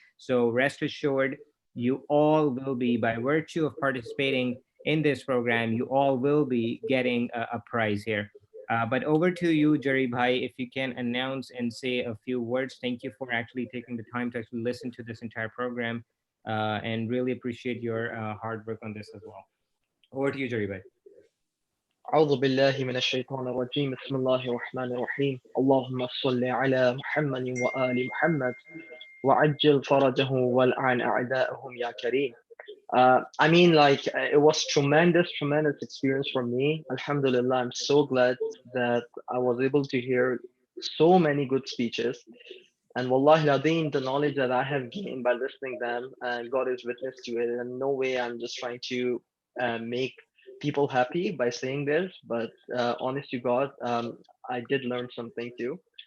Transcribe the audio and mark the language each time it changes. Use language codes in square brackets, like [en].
[en] So rest assured, you all will be, by virtue of participating in this program, you all will be getting a prize here. But over to you, Jerry Bhai, if you can announce and say a few words. Thank you for actually taking the time to actually listen to this entire program, and really appreciate your hard work on this as well. Over to you, Jerry Bhai. [ar] أعوذ بالله من الشيطان الرجيم بسم الله الرحمن الرحيم اللهم صل على محمد وآل محمد وعجل فرجه والعن أعداءهم يا كريم. [en] I mean, like, it was tremendous experience for me. Alhamdulillah, I'm so glad that I was able to hear so many good speeches. And wallahi ladeen, the knowledge that I have gained by listening them, and God is witness to it. And no way I'm just trying to make people happy by saying this, but honest to God, I did learn something too.